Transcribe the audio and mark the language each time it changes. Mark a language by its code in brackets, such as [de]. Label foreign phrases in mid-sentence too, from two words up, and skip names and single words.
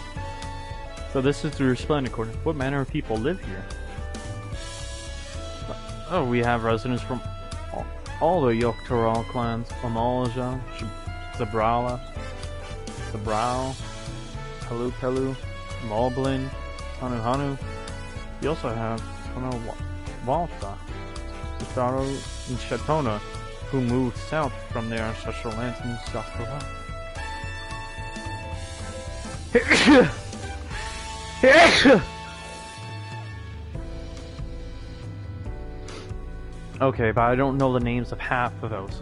[en] So this is the Resplendent Quarter. What manner of people live here? Oh, we have residents from all the Yoktoral clans. Amalja, Zabrala, Pelu Pelu, Moblin, Hanu Hanu. We also have Walta, Utaro, and Shatona, who moved south from their ancestral lands in Sakura. Okay, but I don't know the names of half of those.